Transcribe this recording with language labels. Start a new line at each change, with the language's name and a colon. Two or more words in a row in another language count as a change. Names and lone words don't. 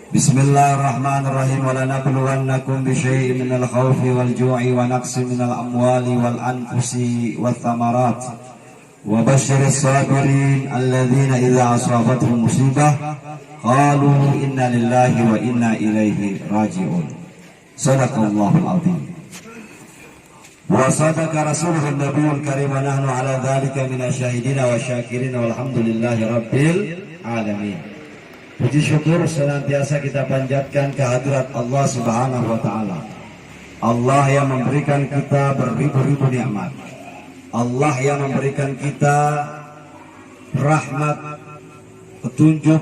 Arabic: بسم الله الرحمن الرحيم ولنبلونكم بشيء من الخوف والجوع ونقص من الأموال والأنفس والثمرات. وبشر الصابرين الذين إذا أصابتهم مصيبة قالوا إنا لله وإنا إليه راجعون. صدق الله العظيم وصدق رسوله النبي الكريم ونحن على ذلك من الشاهدين والشاكرين والحمد لله رب العالمين.
Indonesian: Puji syukur senantiasa kita panjatkan kehadirat Allah
Arabic: سبحانه وتعالى.
Indonesian: Allah yang memberikan kita beribu-ribu nikmat. Allah yang memberikan kita rahmat, petunjuk.